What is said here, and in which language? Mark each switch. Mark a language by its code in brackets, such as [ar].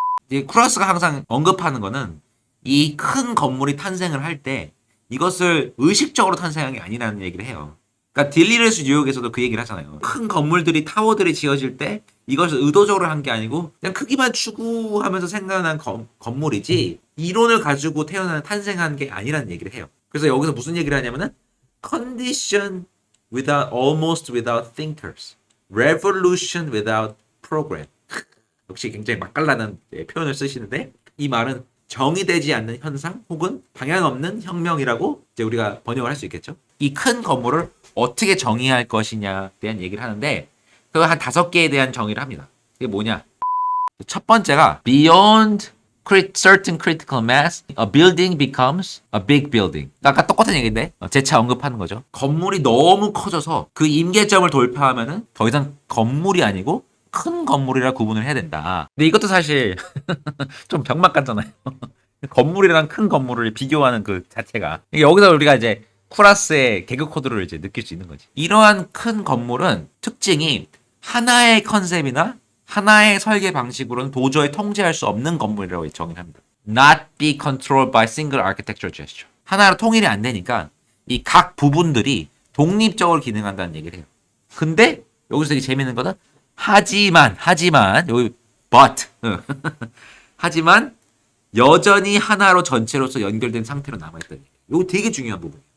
[ko] 이 쿠라스가 항상 언급하는 거는 이 큰 건물이 탄생을 할 때 이것을 의식적으로 탄생한 게 아니라는 얘기를 해요. 그러니까 딜리레스 뉴욕에서도 그 얘기를 하잖아요. 큰 건물들이 타워들이 지어질 때 이것을 의도적으로 한 게 아니고 그냥 크기만 추구하면서 생겨난 건물이지 이론을 가지고 탄생한 게 아니라는 얘기를 해요. 그래서 여기서 무슨 얘기를 하냐면은 [en] condition almost without thinkers, revolution without program. [ko] 역시 굉장히 맛깔나는 표현을 쓰시는데 이 말은 정의되지 않는 현상 혹은 방향 없는 혁명이라고 이제 우리가 번역을 할 수 있겠죠. 이 큰 건물을 어떻게 정의할 것이냐에 대한 얘기를 하는데 그거 한 5개에 대한 정의를 합니다. 이게 뭐냐? 첫 번째가 [en] beyond certain critical mass, a building becomes a big building. [ko] 아까 똑같은 얘기인데 재차 언급하는 거죠. 건물이 너무 커져서 그 임계점을 돌파하면은 더 이상 건물이 아니고 큰 건물이라 구분을 해야 된다. 근데 이것도 사실 좀 병맛 같잖아요. 건물이랑 큰 건물을 비교하는 그 자체가. 여기서 우리가 이제 쿠라스의 개그 코드를 이제 느낄 수 있는 거지. 이러한 큰 건물은 특징이 하나의 컨셉이나 하나의 설계 방식으로는 도저히 통제할 수 없는 건물이라고 정의를 합니다. [en] Not be controlled by single architectural gesture. [ko] 하나로 통일이 안 되니까 이 각 부분들이 독립적으로 기능한다는 얘기를 해요. 근데 여기서 되게 재밌는 거는 하지만 여기 but 하지만 여전히 하나로 전체로서 연결된 상태로 남아있다는 얘기예요. 이거 되게 중요한 부분이에요.